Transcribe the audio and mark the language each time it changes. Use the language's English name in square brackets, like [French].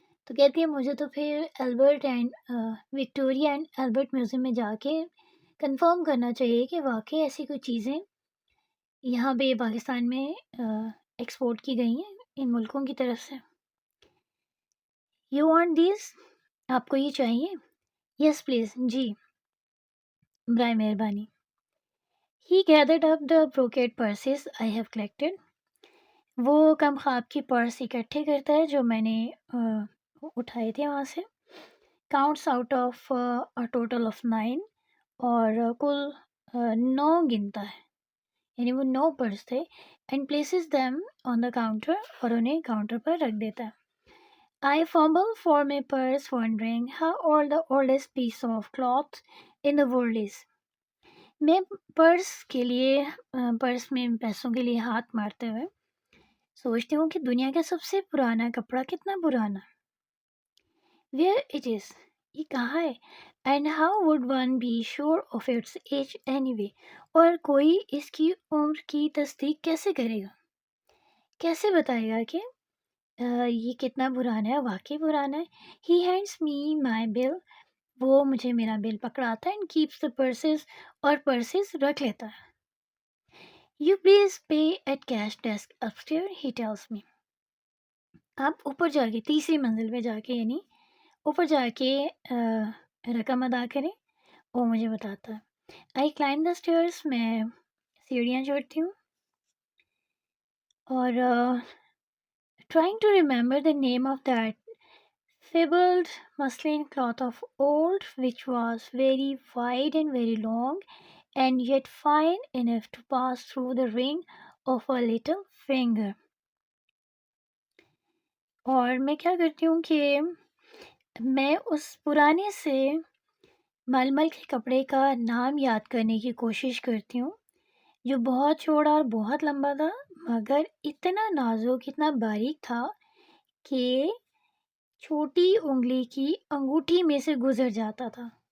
[Urdu] تو کہتی ہے مجھے تو پھر Albert and Victoria and Albert museum میں جا کے کنفرم کرنا چاہیے کہ واقعی ایسی کوئی چیزیں یہاں پہ پاکستان میں ایکسپورٹ کی گئی ہیں ان ملکوں کی طرف سے. [English] You want these? [Urdu] آپ کو یہ چاہیے؟ [English] Yes please. [Urdu] جی برائے مہربانی. [English] He gathered up the brocade purses I have collected. [Urdu] وہ کم خواب کی پرس اکٹھے کرتا ہے جو میں نے اٹھائے تھے وہاں سے. [English] Counts out of a total of 9 [Urdu] اور کل 9 گنتا ہے، یعنی وہ 9 پرس تھے. [English] And places them on the counter [Urdu] اور انہیں کاؤنٹر پر رکھ دیتا ہے. [English] I fumble for my purse wondering how old the oldest piece of cloth in the world is. [Urdu] میں پرس کے لیے پرس میں پیسوں کے لیے ہاتھ مارتے ہوئے سوچتی ہوں کہ دنیا کا سب سے پرانا کپڑا کتنا پرانا. [English] where it is, [Urdu] یہ کہاں ہے. [English] and how would one be sure of its age any, [Urdu] اور کوئی اس کی عمر کی تصدیق کیسے کرے گا، کیسے بتائے گا کہ یہ کتنا پرانا ہے، واقعی پرانا ہے. [English] he hands me my bill, [Urdu] وہ مجھے میرا بل پکڑاتا ہے. [English] and keeps the purse, [Urdu] اور پرسز رکھ لیتا ہے. [English] You please pay at cash desk upstair he tells me. [Urdu] آپ اوپر جا کے تیسری منزل پہ جا کے، یعنی اوپر جا کے رقم ادا کریں، وہ مجھے بتاتا ہے. [English] I climb the stairs, [Urdu] میں سیڑھیاں چڑھتی ہوں اور [English] Trying to remember the name of that fabled muslin cloth of old, which was very wide and very long, and yet fine enough to pass through the ring of a little finger. [Urdu] اور میں کیا کرتی ہوں کہ میں اس پرانے سے ململ کے کپڑے کا نام یاد کرنے کی کوشش کرتی ہوں، جو بہت چوڑا اور بہت لمبا تھا، مگر اتنا نازک، اتنا باریک تھا کہ چھوٹی انگلی کی انگوٹھی میں سے گزر جاتا تھا.